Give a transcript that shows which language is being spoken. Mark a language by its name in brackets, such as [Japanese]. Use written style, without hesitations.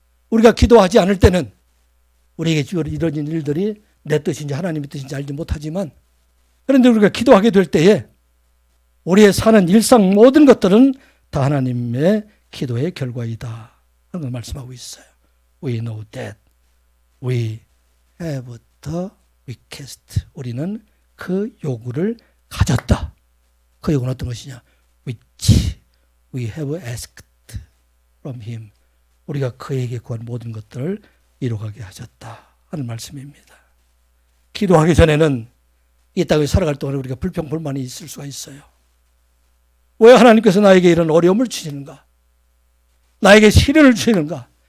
[Korean] 우리가 기도하지 않을 때는 우리에게 이루어진 일들이 내 뜻인지 하나님의 뜻인지 알지 못하지만, 그런데 우리가 기도하게 될 때에 우리의 사는 일상 모든 것들은 다 하나님의 기도의 결과이다 하는 걸 말씀하고 있어요. [English] We know that we have the request. [Korean] 우리는 그 요구를 가졌다. 그 요구는 어떤 것이냐? [English] Which we have asked from him. [Korean] 우리가 그에게 구한 모든 것들을 이루어가게 하셨다 하는 말씀입니다. 기도하기 전에는 이 땅에 살아갈 동안에 우리가 불평불만이 있을 수가 있어요. 왜 하나님께서 나에게 이런 어려움을 주시는가? 나에게 시련을 주시는가?